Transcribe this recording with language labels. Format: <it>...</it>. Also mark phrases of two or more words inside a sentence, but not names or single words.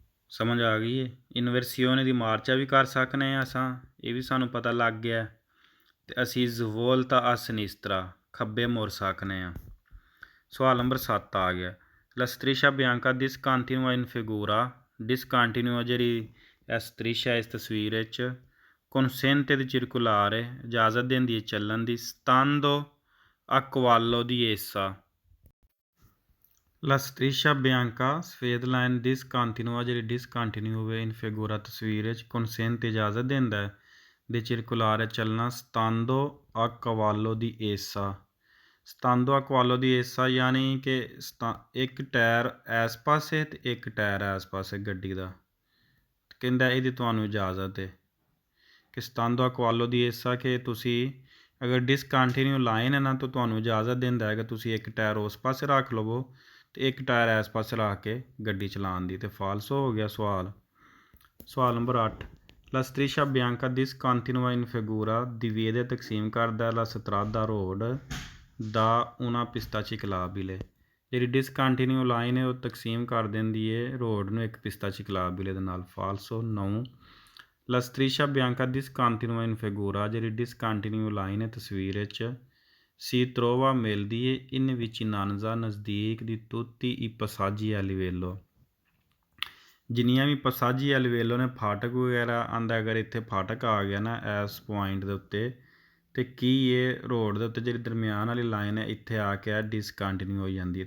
<pa>ਸਮਝ ਆ ਗਈ ਹੈ।</pa> <it>inversione di marcia</it> <pa>ਵੀ ਕਰ ਸਕਨੇ ਆ ਅਸਾਂ, ਇਹ ਵੀ ਸਾਨੂੰ ਪਤਾ ਲੱਗ ਗਿਆ। ਤੇ ਅਸੀਂ</pa> <it>svolta a sinistra</it> <pa>ਖੱਬੇ ਮੁੜ ਸਕਨੇ ਆ। ਸਵਾਲ ਨੰਬਰ 7 ਆ ਗਿਆ।</pa> <it>la striscia bianca discontinua in figura,</it> <pa>discontinua ਜਿਹੜੀ striscia ਇਸ ਤਸਵੀਰ ਵਿੱਚ</pa> <it>consente di circolare</it> <pa>ਇਜਾਜ਼ਤ ਦਿੰਦੀ ਹੈ ਚੱਲਣ ਦੀ,</pa> <it>stando a cavallo di essa। la striscia bianca</it> <pa>ਸਫੇਦ ਲਾਈਨ</pa> <it>discontinua</it> <pa>ਜਿਹੜੀ discontinue ਹੋਵੇ</pa> <it>in figura</it> <pa>ਤਸਵੀਰ ਵਿੱਚ</pa> <it>consente</it> <pa>ਇਜਾਜ਼ਤ ਦਿੰਦਾ ਹੈ</pa> <it>di circolare ਚੱਲਣਾ stando a cavallo di essa। stando a cavallo di essa</it> <pa>ਯਾਨੀ ਕਿ ਇੱਕ ਟਾਇਰ ਇਸ ਪਾਸੇ ਅਤੇ ਇੱਕ ਟਾਇਰ ਇਸ ਪਾਸੇ ਗੱਡੀ ਦਾ, ਕਹਿੰਦਾ ਇਹਦੀ ਤੁਹਾਨੂੰ ਇਜਾਜ਼ਤ ਹੈ ਕਿ</pa> <it>stando a cavallo di essa</it> <pa>ਕਿ ਤੁਸੀਂ ਅਗਰ ਡਿਸਕੰਟੀਨਿਊ ਲਾਈਨ ਹੈ ਨਾ ਤਾਂ ਤੁਹਾਨੂੰ ਇਜਾਜ਼ਤ ਦਿੰਦਾ ਹੈ ਕਿ ਤੁਸੀਂ ਇੱਕ ਟਾਇਰ ਉਸ ਪਾਸੇ ਰੱਖ ਲਵੋ ਅਤੇ ਇੱਕ ਟਾਇਰ ਇਸ ਪਾਸੇ ਰੱਖ ਕੇ ਗੱਡੀ ਚਲਾਉਣ ਦੀ। ਅਤੇ ਫਾਲਸੋ ਹੋ ਗਿਆ ਸਵਾਲ। ਸਵਾਲ ਨੰਬਰ 8</pa> <it>la striscia bianca discontinua in figura</it> <pa>ਦਿਵੇਦੇ ਤਕਸੀਮ ਕਰਦਾ</pa> <it>la strada</it> <pa>ਰੋਡ ਦਾ ਉਹਨਾਂ</pa> <it>pista ciclabile.</it> <pa>ਜਿਹੜੀ ਡਿਸਕੰਟੀਨਿਊ ਲਾਈਨ ਹੈ ਉਹ ਤਕਸੀਮ ਕਰ ਦਿੰਦੀ ਹੈ ਰੋਡ ਨੂੰ ਇੱਕ</pa> <it>pista ciclabile</it> <pa>ਦੇ ਨਾਲ। ਫਾਲਸੋ 9</pa> <it>la striscia bianca discontinua in figura</it> <pa>ਜਿਹੜੀ ਡਿਸਕੰਟੀਨਿਊ ਲਾਈਨ ਹੈ ਤਸਵੀਰ ਵਿੱਚ</pa> <it>si trova</it> <pa>ਮਿਲਦੀ ਹੈ</pa> <it>in vicinanza</it> <pa>ਨਜ਼ਦੀਕ</pa> <it>di tutti i passaggi a livello.</it> <pa>ਜਿੰਨੀਆਂ ਵੀ</pa> <it>passaggi a livello</it> <pa>ਨੇ ਫਾਟਕ ਵਗੈਰਾ ਆਂਦਾ, ਅਗਰ ਇੱਥੇ ਫਾਟਕ ਆ ਗਿਆ ਨਾ ਇਸ ਪੁਆਇੰਟ ਦੇ ਉੱਤੇ ਅਤੇ ਕੀ ਇਹ ਰੋਡ ਦੇ ਉੱਤੇ ਜਿਹੜੀ ਦਰਮਿਆਨ ਵਾਲੀ ਲਾਈਨ ਹੈ ਇੱਥੇ ਆ ਕੇ ਡਿਸਕੰਟੀਨਿਊ ਹੋ ਜਾਂਦੀ ਹੈ।</pa>